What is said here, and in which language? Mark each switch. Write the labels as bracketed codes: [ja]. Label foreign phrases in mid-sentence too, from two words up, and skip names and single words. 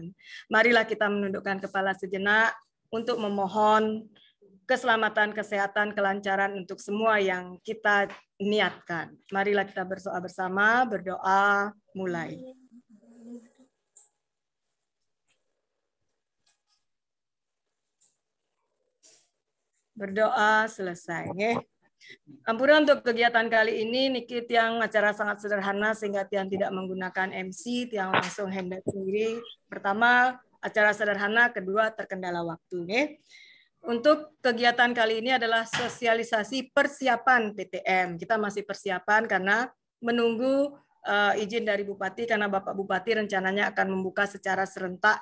[id] Marilah kita menundukkan kepala sejenak untuk memohon keselamatan, kesehatan, kelancaran untuk semua yang kita niatkan. Marilah kita berdoa bersama, berdoa mulai. Berdoa selesai. Ampura untuk kegiatan kali ini, [ban] Niki tiang [id] acara sangat sederhana sehingga tiang tidak menggunakan MC, tiang langsung handle sendiri. Pertama, acara sederhana, kedua terkendala waktu. Untuk kegiatan kali ini adalah sosialisasi persiapan PTM. Kita masih persiapan karena menunggu izin dari Bupati, karena Bapak Bupati rencananya akan membuka secara serentak.